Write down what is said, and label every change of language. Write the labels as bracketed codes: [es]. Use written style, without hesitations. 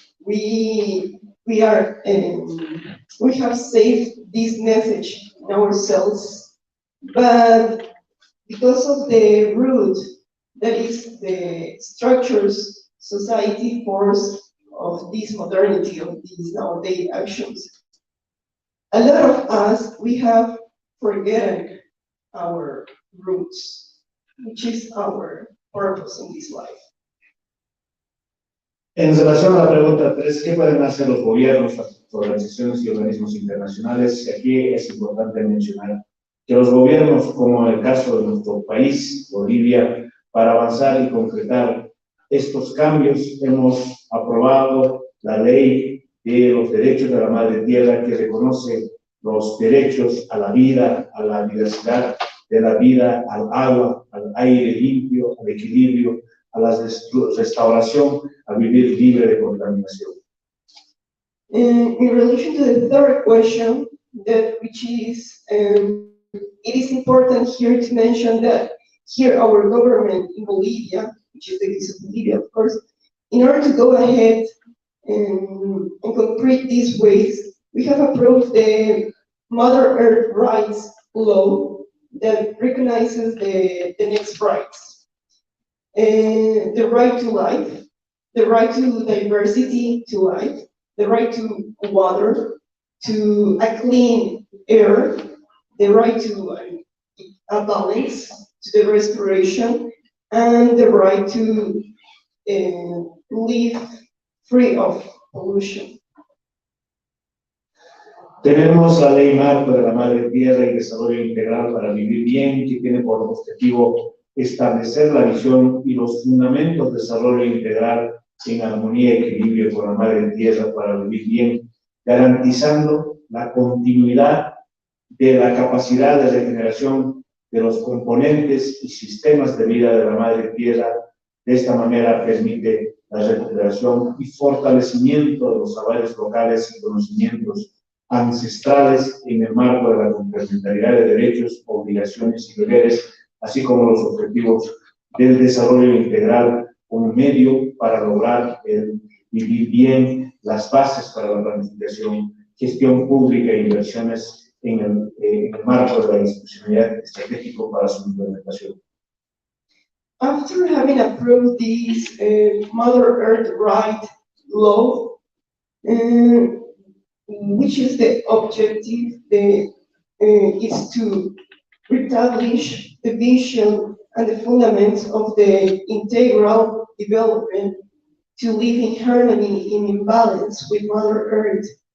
[en] We have saved this message in ourselves, but because of the root that is the structures society force of this modernity, of these nowadays actions, a lot of us, we have forgotten our roots, which is our purpose in this life. [es] En relación a la pregunta 3, ¿qué pueden hacer los gobiernos, las organizaciones y organismos internacionales? Aquí es importante mencionar que los gobiernos, como en el caso de nuestro país, Bolivia, para avanzar y concretar estos cambios, hemos aprobado la ley de los derechos de la madre tierra, que reconoce los derechos a la vida, a la diversidad de la vida, al agua, al aire limpio, al equilibrio, a la restauración, a vivir libre de contaminación. [en] In relation to the third question, which is, it is important here to mention that here our government in Bolivia, which is the case of Bolivia, of course, in order to go ahead and concrete these ways, we have approved the Mother Earth Rights Law that recognizes the next rights. The right to life, the right to diversity to life, the right to water, to a clean air, the right to a balance, to the respiration, and the right to live free of pollution. [es] Tenemos la ley marco de la madre tierra y desarrollo integral para vivir bien, que tiene por objetivo establecer la visión y los fundamentos de desarrollo integral en armonía y equilibrio con la madre tierra para vivir bien, garantizando la continuidad de la capacidad de regeneración de los componentes y sistemas de vida de la madre tierra. De esta manera permite la recuperación y fortalecimiento de los saberes locales y conocimientos ancestrales en el marco de la complementariedad de derechos, obligaciones y deberes, así como los objetivos del desarrollo integral como medio para lograr el vivir bien, las bases para la planificación, gestión pública e inversiones en el marco de la institucionalidad estratégico para su implementación. [en] After having approved this Mother Earth Right law, which is the objective, is to establish the vision and the fundamentals of the integral development to live in harmony, in balance with Mother Earth,